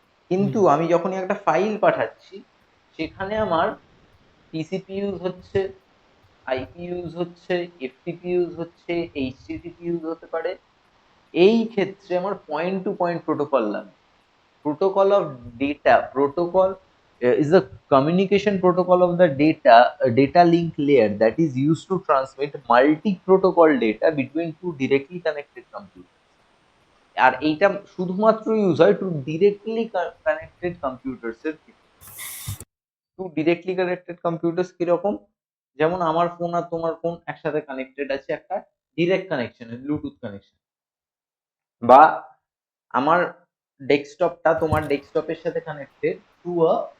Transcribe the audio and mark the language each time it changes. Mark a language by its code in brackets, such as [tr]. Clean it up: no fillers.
[bn] হুম কিন্তু আমি যখনই একটা ফাইল পাঠাচ্ছি, সেখানে আমার টিসিপি ইউজ হচ্ছে, আইপি ইউজ হচ্ছে, এফটিপি ইউজ হচ্ছে, এইচটিটিপি ইউজ হতে পারে। এই ক্ষেত্রে আমার পয়েন্ট টু পয়েন্ট প্রোটোকল লাগে। [en] Protocol of data protocol is a communication protocol of the data link layer that is used to transmit multi-protocol data between two directly connected computers. [bn] আর এইটা শুধুমাত্র use হয় [en] to directly connected computers [bn] এর ক্ষেত্রে। [en] to directly connected computers [bn] কিরকম? যেমন আমার phone আর তোমার phone একসাথে কানেক্টেড আছে একটা ডিরেক্ট কানেকশনে, ব্লুটুথ কানেকশন, বা আমার ডেস্কটপটা তোমার ডেস্কটপের সাথে কানেক্টেড টু আ